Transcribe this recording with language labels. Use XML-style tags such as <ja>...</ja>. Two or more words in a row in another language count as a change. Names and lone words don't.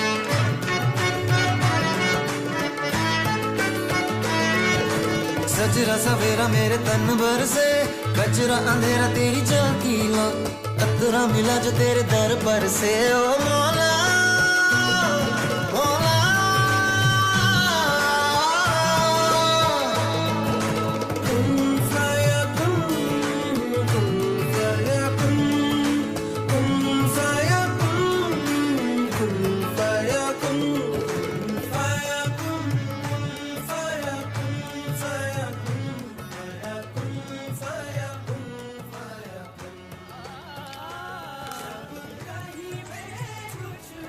<hi>सजरा सवेरा मेरे तन भर से, कजरा अंधेरा तेरी जल्दी ला। अतरा मिला जो तेरे दर पर से, ओ मौला मौला।</hi> <ar>كن فيكون، كن فيكون، كن فيكون، كن فيكون، كن فيكون، كن فيكون، فيكون، فيكون، فيكون، فيكون.</ar> <hi>जब कहीं पे कुछ</hi>